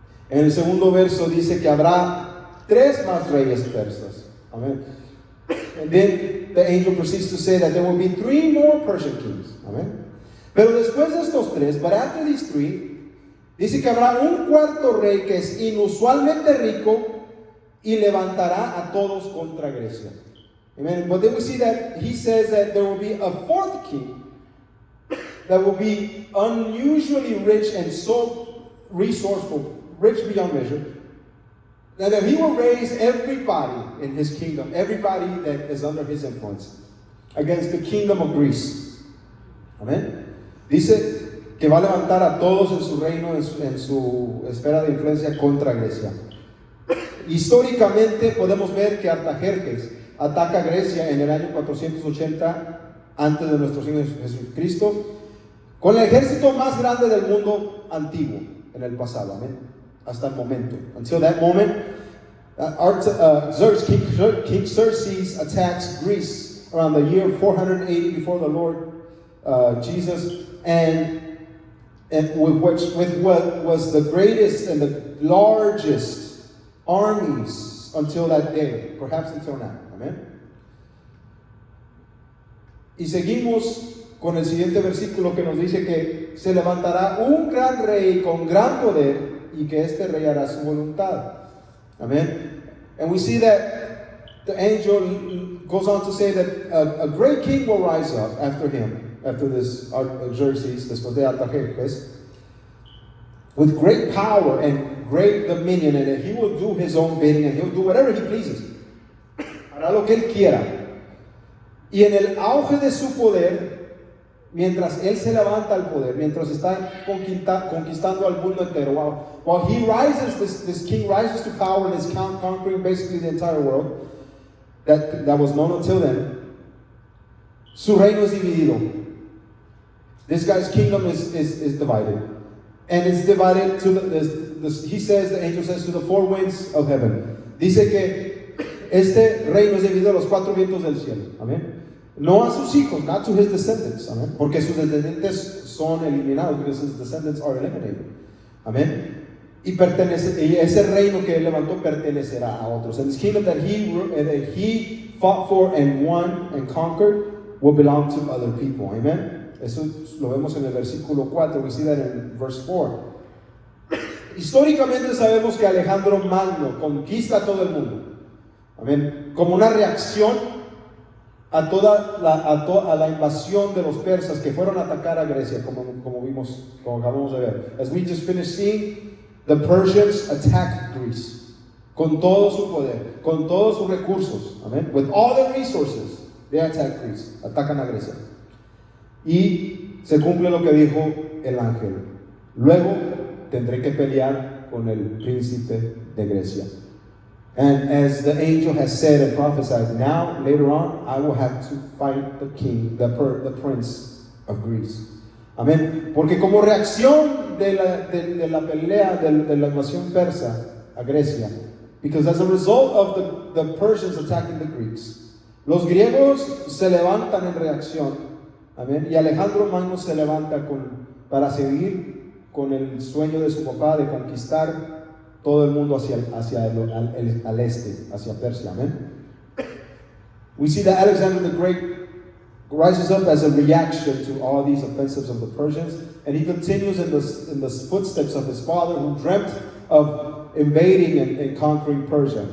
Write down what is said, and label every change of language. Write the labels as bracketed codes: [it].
[es] En el segundo verso dice que habrá 3 más reyes persas. Amen. [en] And then the angel proceeds to say that there will be 3 more Persian kings. Amen. [es] Pero después de estos 3, [en] but after these 3, [es] dice que habrá un 4º rey que es inusualmente rico y levantará a todos contra Grecia. Amen. [en] But then we see that he says that there will be a fourth king that will be unusually rich and so resourceful, rich beyond measure, that he will raise everybody in his kingdom, everybody that is under his influence, against the kingdom of Greece. Amen. [es] Dice que va a levantar a todos en su reino, en su esfera de influencia contra Grecia. Históricamente podemos ver que Artajerjes ataca a Grecia en el año 480 antes de nuestro Señor Jesucristo, con el ejército más grande del mundo antiguo en el pasado, amén, hasta el momento. [en] Until that moment, King Xerxes attacks Greece around the year 480 before the Lord Jesus, and with what was the greatest and the largest armies until that day, perhaps until now. Amen. [es] Y seguimos con el siguiente versículo que nos dice que se levantará un gran rey con gran poder y que este rey hará su voluntad. Amen. [en] And we see that the angel goes on to say that a great king will rise up after him, after this Xerxes, [es] después de Artajerjes, [en] with great power and great dominion, and he will do his own bidding, and he'll do whatever he pleases. [es] Hará lo que él quiera. Y en el auge de su poder, mientras él se levanta al poder, mientras está conquistando al mundo entero, [en] while he rises, this king rises to power and is conquering basically the entire world that was known until then, [es] su reino es dividido. [en] This guy's kingdom is divided. And it's divided to he says, the angel says, to the four winds of heaven. [es] Dice que este reino es dividido a los cuatro vientos del cielo. Amén. No a sus hijos, [en] not to his descendants. [es] Amén. Porque sus descendientes son eliminados, [en] because his descendants are eliminated. [es] Amén. Y ese reino que él levantó pertenecerá a otros. [en] And this kingdom that he fought for and won and conquered will belong to other people. Amen. [es] Eso lo vemos en el versículo 4. [en] We see that in verse 4. [es] Históricamente sabemos que Alejandro Magno conquista a todo el mundo. Amén. Como una reacción a la invasión de los persas que fueron a atacar a Grecia, como vimos, como acabamos de ver. [en] As we just finished seeing, the Persians attacked Greece [es] con todo su poder, con todos sus recursos. [en] Amén. With all their resources, they attack Greece. [es] Atacan a Grecia. Y se cumple lo que dijo el ángel. Luego tendré que pelear con el príncipe de Grecia. [en] And as the angel has said and prophesied, now later on I will have to fight the king, the prince of Greece. Amén. [es] Porque como reacción de la pelea de la invasión persa a Grecia, [en] because as a result of the Persians attacking the Greeks, [es] los griegos se levantan en reacción. Amén. Y Alejandro Magno se levanta para seguir con el sueño de su papá de conquistar todo el mundo hacia al este, hacia Persia. Amén. [en] We see that Alexander the Great rises up as a reaction to all these offensives of the Persians, and he continues in the footsteps of his father, who dreamt of invading and conquering Persia.